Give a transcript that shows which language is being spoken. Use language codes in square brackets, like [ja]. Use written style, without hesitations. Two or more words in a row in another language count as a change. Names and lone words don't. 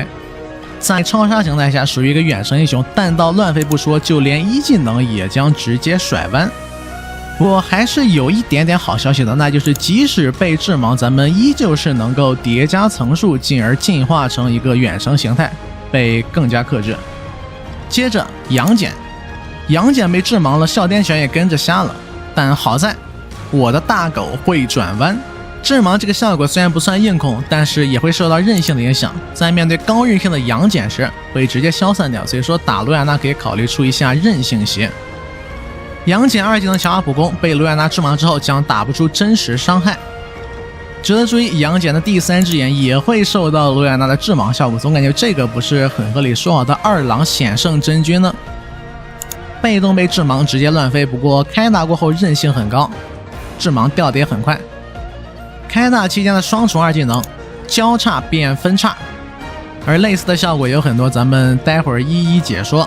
[zh] 在超殺形態下，屬於一個遠程英雄，彈道亂飛不說，就連一技能也將直接甩彎。我還是有一點點好消息的，那就是即使被致盲，咱們依舊是能夠疊加层數，進而進化成一個遠程形態，被更加克制。接着杨戬被致盲了，哮天犬也跟着瞎了，但好在我的大狗會轉彎。致盲這個效果雖然不算硬控，但是也會受到韌性的影響，在面对高韌性的杨戬時會直接消散掉，所以說打盧亞娜可以考慮出一下韌性鞋。杨戬2技能强化普攻，被盧亞娜致盲之後將打不出真實傷害。值得注意，杨戬的第3只眼也會受到盧亞娜的致盲效果，總感覺這個不是很合理。說好的二郎險勝真君呢？被動被致盲直接亂飛，不過開大過後韌性很高，致盲掉的也很快。開大期間的雙重2技能交叉变分叉，而類似的效果有很多，咱們待會兒一一解說。